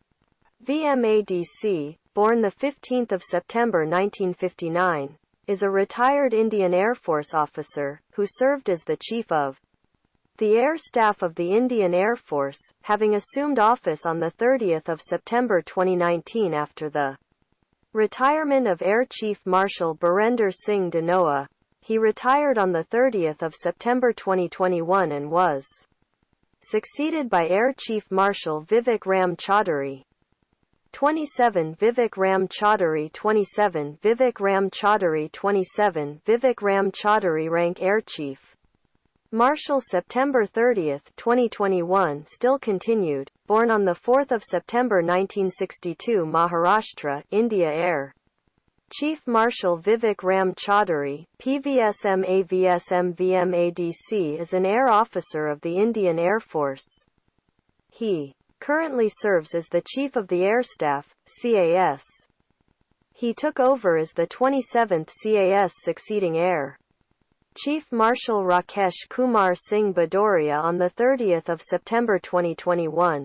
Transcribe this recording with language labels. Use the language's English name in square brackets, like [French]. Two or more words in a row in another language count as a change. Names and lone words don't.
[English] VMADC, born 15 September 1959, is a retired Indian Air Force officer, who served as the Chief of the Air Staff of the Indian Air Force, having assumed office on 30 September 2019 after the retirement of Air Chief Marshal Birender Singh Dhanoa. He retired on 30 September 2021 and was succeeded by Air Chief Marshal Vivek Ram Chaudhary. 27 Vivek Ram Chaudhary 27 Vivek Ram Chaudhary 27 Vivek Ram Chaudhary Rank Air Chief Marshal September 30, 2021 still continued, born on 4 September 1962 Maharashtra, India Air Chief Marshal Vivek Ram Chaudhary, PVSM AVSM VMADC is an air officer of the Indian Air Force. He currently serves as the Chief of the Air Staff, CAS. He took over as the 27th CAS succeeding Air Chief Marshal Rakesh Kumar Singh Bhadoria on 30 September 2021.